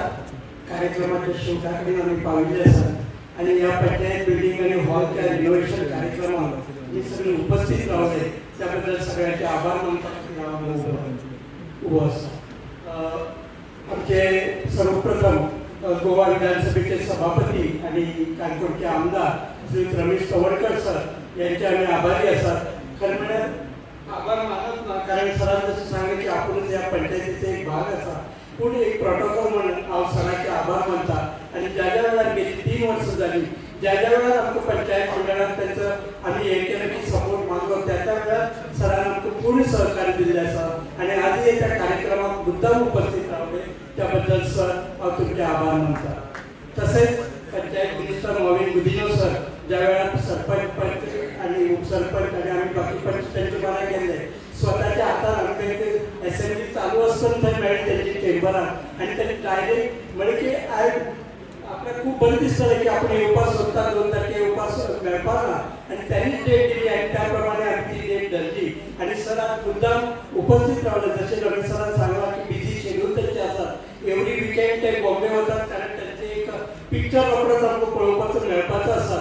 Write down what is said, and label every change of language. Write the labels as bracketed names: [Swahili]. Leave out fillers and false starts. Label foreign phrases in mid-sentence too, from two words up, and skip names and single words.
[Konkani] कार्यक्रमाच्या शेवटाकडे आम्ही पाविल्ले आसात आणि या पंचायत बिल्डिंग आणि हॉलच्या रिनोव्हेशन कार्यक्रमात जे सगळे उपस्थित रावले त्याबद्दल सगळ्यांचे आभार मानतात उभो आसा. आमचे सर्वप्रथम गोवा विधानसभेचे सभापती आणि काणकोणचे आमदार श्री रमेश कवडकर सर यांचे आम्ही आभारी आसात. खरं म्हळ्यार आभार मानत ना, कारण सरांनी जसं सांगितलं की आपूणच या पंचायतीचा एक भाग आसा, पूण एक प्रोटोकॉल म्हणून हांव सरांचे आभार मानता. आणि ज्या ज्या वेळार गेली 3 वर्सां जाली, ज्या ज्या वेळार आमकां पंचायत मंडळान त्यांचं आम्ही हे केलं की सपोर्ट मागलो, त्या त्या वेळार सरान आमकां पूर्ण सहकार्य दिल्लें आसा. आणि आजही त्या कार्यक्रमात मुद्दाम उपस्थित रावले त्याबद्दल सर हांव तुमचे आभार मानता. तसेच पंचायत मिनिस्टर मोविन गुदिन्हो सर ज्या वेळार सरपंच आणि उपसरपंच आणि आम्ही बाकी पंच त्यांचे बरा गेले, स्वतःच्या हातान आमकां असेंब्ली चालू आसतना थंय मेळ्ळें त्यांच्या चेंबरान आणि त्यांनी डायरेक्ट म्हणजे की आपल्याला खूप बरें दिसतालें की आपण येवपाक सोदता, 2 तारखेक येवपाक मेळपाक ना, आणि त्यांनी डेट दिली आणि त्या प्रमाणे आमी ती डेट धरली. आणि सर आज मुद्दाम उपस्थित रावले. जसे रमेश सरान सांगला की [English] busy schedule [Konkani] त्यांचे आसात, [English] every weekend [Konkani] ते बॉम्बे वतात, कारण त्यांचे एक पिक्चर रोखडोच आमकां पळोवपाचो मेळपाचो आसा.